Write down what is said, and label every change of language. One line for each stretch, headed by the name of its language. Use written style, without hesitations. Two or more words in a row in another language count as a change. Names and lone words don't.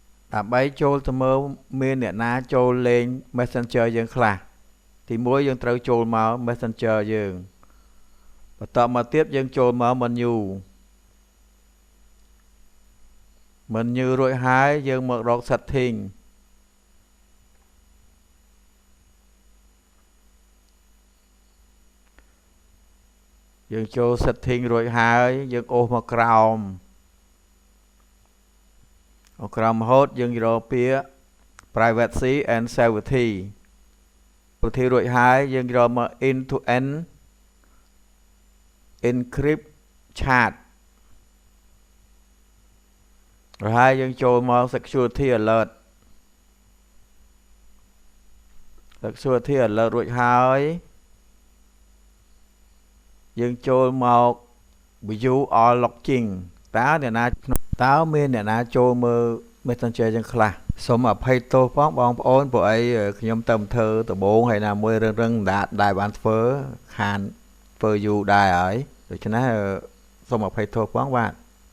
Khmer: ដើម្បីចូលទៅមើលមានអ្នកណាចូលលេង Messenger យើងខ្លះទីមួយយើងត្រូវចូលមក Messenger យើងបន្តមកទៀតយើងចូលមក menu រួចហើយយើងមករក setting យើងចូល setting រួចហើយយើងអូសមកក្រោមរហូតយើងរកពាក្យ
English: privacy and safety
Khmer: រួចហើយយើងរកមក
English: end to end encrypt chat
Khmer: ហើយយើងចូលមក
English: security alert
Khmer: រួចហើយយើង ចូលមក
English: view all logging
Khmer: តើមានអ្នកណាចូលមើល Messenger យើងខ្លះសូមអភ័យទោសផងបងប្អូនព្រោះអីខ្ញុំទៅធ្វើដំបូងហើយណាមួយរឹងដែលបានធ្វើខានធ្វើយូរដែរហើយដូច្នេះសូមអភ័យទោសផងបាទ